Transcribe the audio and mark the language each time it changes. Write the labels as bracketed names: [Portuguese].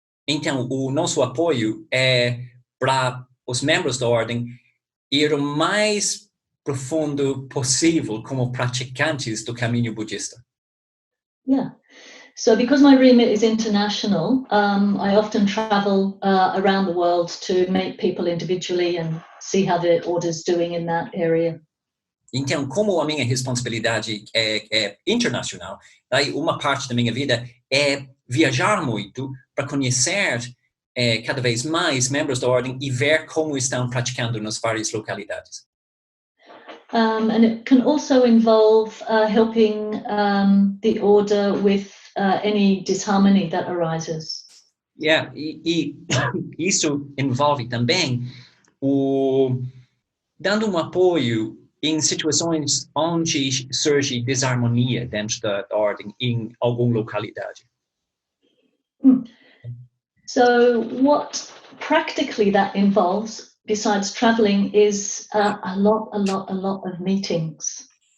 [Portuguese] Então, o nosso apoio é para os membros da ordem ir o mais profundo possível como praticantes do caminho budista. [English] Yeah. So because my remit is international, I often travel around the world to meet people individually and see how the order's doing in that area. [Portuguese] Então, como a minha responsabilidade é internacional, daí uma parte da minha vida é viajar muito para conhecer cada vez mais membros da ordem e ver como estão praticando nas várias localidades. [English] And it can also involve helping the order with any disharmony that arises. [Portuguese] Yeah, e isso envolve também dando um apoio em situações onde surge desarmonia dentro da ordem em alguma localidade. [English] So what practically that involves, besides traveling, is a lot of meetings.